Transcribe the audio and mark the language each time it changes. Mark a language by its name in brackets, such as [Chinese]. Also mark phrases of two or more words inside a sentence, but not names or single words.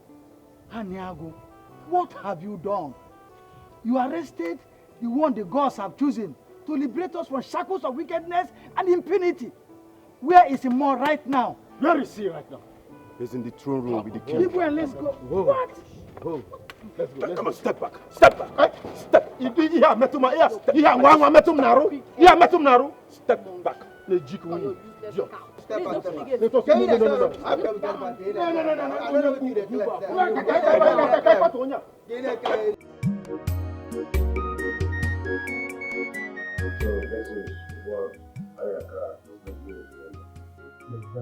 [English] Aniago, what have you done? You arrested the one the gods have chosen to liberate us from shackles of wickedness and impunity. Where is he more right now? Where is he right now? He's in the throne room with the king. People, and let's go. Whoa. What? Whoa. Let's go. Come on, step back. Step back. Step. [Igbo] Iya metuma iya. Iya ngwa metum naru. Iya metum naru. [English] Step back. Step back. Step back. So this is what Ayaka is doing.